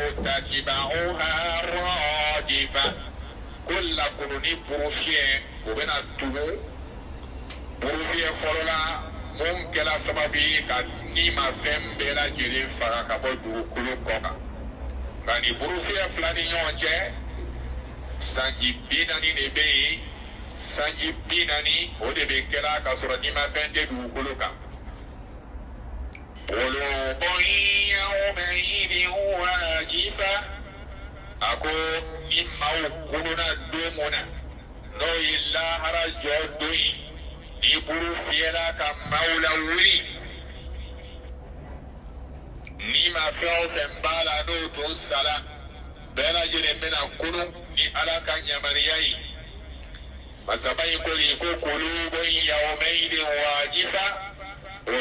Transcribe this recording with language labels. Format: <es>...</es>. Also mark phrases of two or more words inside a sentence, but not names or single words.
<ar>tatba'uha radifa</ar> <bm>ko lakunu ni buru fiyɛ o bɛna tugu buru fiyɛ fɔlɔ la mun kɛla sababu ye ka ni ma fɛn bɛɛ lajɛlen faga ka bɔ dugukolo kɔ kan nka ni buru fiyɛ fila ni ɲɔgɔn cɛ sanji 40 de bɛ yen sanji 40 o de bɛ kɛla ka sɔrɔ ni ma fɛn tɛ dugukolo kan</bm> <ar>قلوب يومئذ واجفة</ar> <bm>ako ni maaw kununa don mun na n'o ye lahara jɔ don ye ni buru fiyɛla ka maaw lawuli ni ma fɛn o fɛn b'a la n'o tun sala bɛɛ lajɛlen bɛna kunu ni ala ka yamaruya ye masaba in ko de ko</bm> <ar>قلوب يومئذ واجفة</ar> <bm>o</bm>